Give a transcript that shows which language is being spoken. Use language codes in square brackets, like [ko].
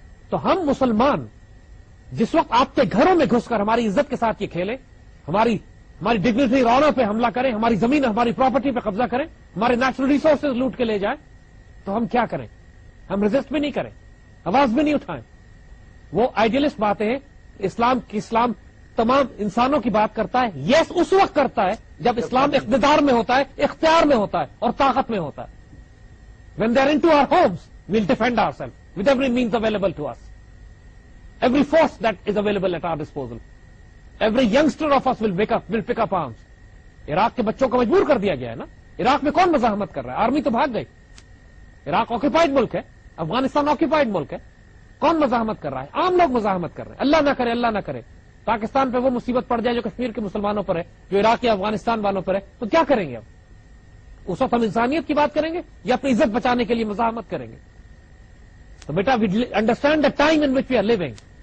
[ur] تو ہم مسلمان جس وقت آپ کے گھروں میں گھس کر ہماری عزت کے ساتھ یہ کھیلیں, ہماری ڈگنیٹی رونوں پہ حملہ کریں, ہماری زمین ہماری پراپرٹی پہ قبضہ کریں, ہمارے نیچرل ریسورسز لوٹ کے لے جائیں, تو ہم کیا کریں؟ ہم ریزسٹ بھی نہیں کریں, آواز بھی نہیں اٹھائیں. وہ آئیڈیلسٹ باتیں ہیں. اسلام تمام انسانوں کی بات کرتا ہے. یس اس وقت کرتا ہے جب اسلام اقتدار میں ہوتا ہے, اختیار میں ہوتا ہے اور طاقت میں ہوتا ہے. [en] when they are into our homes we'll defend ourselves with every means available to us, every force that is available at our disposal. Every youngster of us will pick up arms. [ur] Iraq کے بچوں کو مجبور کر دیا گیا ہے نا. عراق میں کون مزاحمت کر رہا ہے؟ آرمی تو بھاگ گئی. عراق آکوپائڈ ملک ہے, افغانستان آکوپائڈ ملک ہے. کون مزاحمت کر رہا ہے؟ عام لوگ مزاحمت کر رہے ہیں. اللہ نہ کرے, اللہ نہ کرے پاکستان پہ وہ مصیبت پڑ جائے جو کشمیر کے مسلمانوں پر ہے, جو عراق یا افغانستان والوں پر ہے, تو کیا کریں گے؟ اب اس وقت ہم انسانیت کی بات کریں گے یا اپنی عزت بچانے کے لیے مزاحمت کریں گے؟ تو بیٹا [en] We understand the time in which we are living.